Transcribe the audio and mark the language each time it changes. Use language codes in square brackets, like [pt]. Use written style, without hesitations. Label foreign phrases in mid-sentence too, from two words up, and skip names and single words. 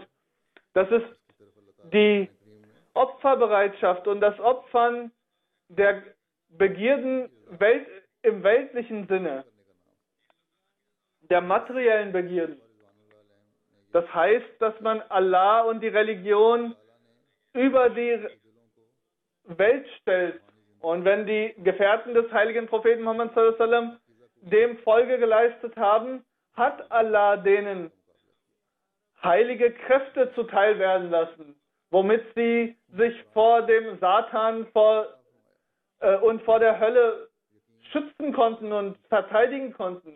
[de] Das ist die Opferbereitschaft und das Opfern der Begierden im weltlichen Sinne, der materiellen Begierden. Das heißt, dass man Allah und die Religion über die Welt stellt. Und wenn die Gefährten des heiligen Propheten Muhammad [ar] صلى الله عليه وسلم [de] dem Folge geleistet haben, hat Allah denen heilige Kräfte zuteil werden lassen, womit sie sich vor dem Satan und vor der Hölle schützen konnten und verteidigen konnten.